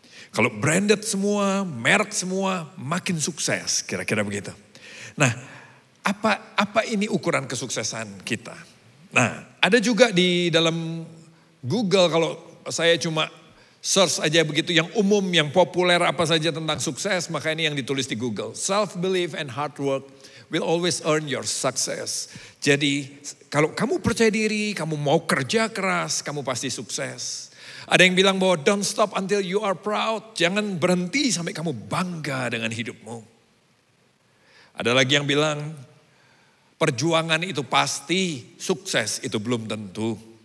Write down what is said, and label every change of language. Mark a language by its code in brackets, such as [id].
[id] Kalau branded semua, merek semua, makin sukses, kira-kira begitu. Nah, apa ini ukuran kesuksesan kita? Nah, ada juga di dalam Google kalau saya cuma search aja begitu yang umum, yang populer apa saja tentang sukses, maka ini yang ditulis di Google. [en] Self-belief and hard work will always earn your success. [id] Jadi kalau kamu percaya diri, kamu mau kerja keras, kamu pasti sukses. Ada yang bilang bahwa [en] don't stop until you are proud. [id] Jangan berhenti sampai kamu bangga dengan hidupmu. Ada lagi yang bilang perjuangan itu pasti, sukses itu belum tentu.